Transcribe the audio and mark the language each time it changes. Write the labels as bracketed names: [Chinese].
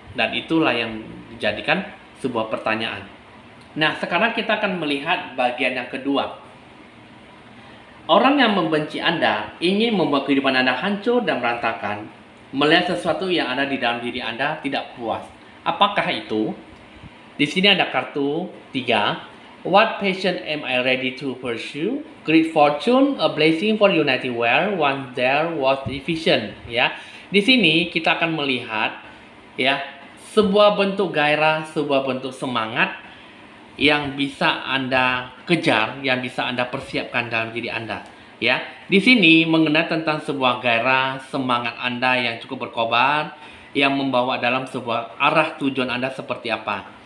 [Indonesian] Dan itulah yang dijadikan sebuah pertanyaan. Nah, sekarang kita akan melihat bagian yang kedua. Orang yang membenci Anda ingin membuat kehidupan Anda hancur dan berantakan, melihat sesuatu yang ada di dalam diri Anda tidak puas. Apakah itu? Di sini ada kartu 3. [English] What passion am I ready to pursue? Great fortune, a blessing for humanity where once there was division. [Indonesian] Ya, di sini kita akan melihat ya sebuah bentuk gairah, sebuah bentuk semangat yang bisa Anda kejar, yang bisa Anda persiapkan dalam diri Anda. Ya, di sini mengenai tentang sebuah gairah, semangat Anda yang cukup berkobar, yang membawa dalam sebuah arah tujuan Anda seperti apa.